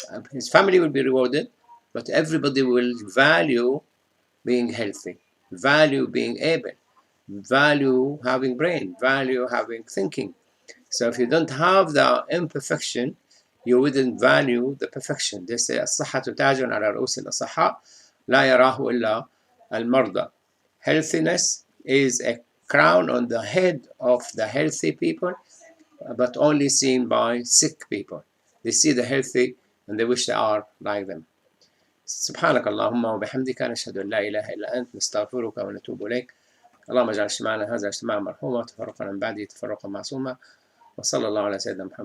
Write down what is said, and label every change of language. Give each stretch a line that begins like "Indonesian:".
English: His family will be rewarded, but everybody will value being healthy, value being able, value having brain, value having thinking. So if you don't have the imperfection, you wouldn't value the perfection. They say,
Arabic: الصحة تاج على رؤوس الأصحاء لا يراه إلا المرضى.
English: Healthiness is a crown on the head of the healthy people, but only seen by sick people. They see the healthy and they wish they are like them.
Arabic: سبحانك اللهم وبحمدك نشهد أن لا إله إلا أنت نستغفرك ونتوب إليك. اللهم اجعل اجتماعنا هذا اجتماعا مرحوما وتفرقنا من بعده تفرقا معصوما. وصلى الله على سيدنا محمد